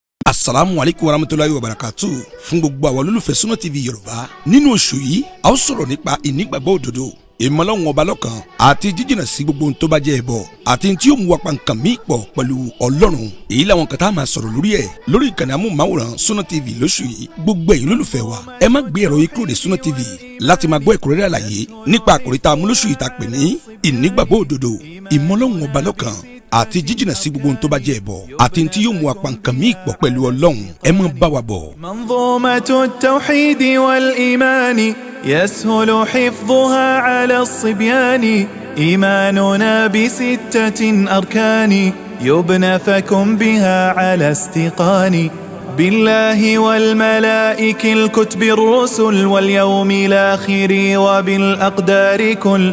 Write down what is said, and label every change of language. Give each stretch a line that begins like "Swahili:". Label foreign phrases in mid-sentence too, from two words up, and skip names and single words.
Arabic: السلام عليكم ورحمة الله وبركاته.
Yoruba: Fún gbogbo àwọn olólùfẹ́ Sunna TV Yorùbá nínú oṣù yìí a ó sọ̀rọ̀ nípa ìnígbàgbọ́ òdodo, ìmọ̀lọ́hun ọba lọ́kan àti jíjìnà sí gbogbo ohun tó bá jẹ́ ẹbọ àti tí ó mú wa pa nǹkan míì pọ̀ pẹ̀lú Ọlọ́run. Èyí làwọn kan tá a máa sọ̀rọ̀ lórí ẹ̀ lórí ìkànnì amóhùnmáwòrán Sunna TV lóṣù yìí. Gbogbo ẹ̀yin olólùfẹ́ wa ẹ má gbé ẹ̀rọ yìí kúrò ní Sunna TV láti máa gbọ́ ẹ̀kúnrẹ́rẹ́ àlàyé nípa àkòrí tá a mú lóṣù yìí tá a pè ní ìnígbàgbọ́ òdodo, ìmọ̀lọ́hun ọba lọ́kan àti jíjìnà sí gbogbo ohun tó bá jẹ́ ẹbọ àti tí yóò mú wa pa nǹkan míì pọ̀ pẹ̀lú Ọlọ́run. Ẹ má bá wa bọ̀.
Arabic: منظومة التوحيد والإيمان يسهل حفظها على الصبيان. إيماننا بستة أركان يبنى فكن بها على استيقان. بالله والملائك الكتب الرسل واليوم الآخر وبالأقدار كل.